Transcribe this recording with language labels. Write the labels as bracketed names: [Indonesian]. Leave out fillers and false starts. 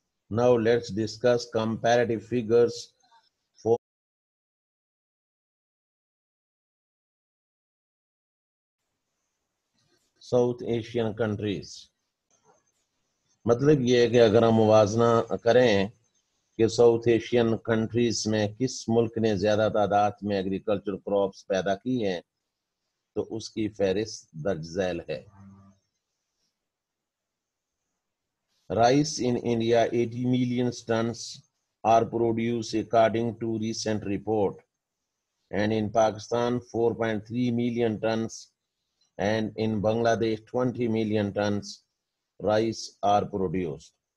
[English] Now let's discuss comparative figures for South Asian countries. [Urdu] مطلب یہ ہے کہ اگر ہم موازنہ کریں کہ ساؤتھ ایشین کنٹریز میں کس ملک نے زیادہ تعداد میں ایگریکلچر کراپس پیدا کی ہیں تو اس کی فہرست درج ذیل ہے. [English] Rice in India, 80 million tons are produced according to recent report, and in Pakistan 4.3 million tons, and in Bangladesh 20 million tons rice are produced.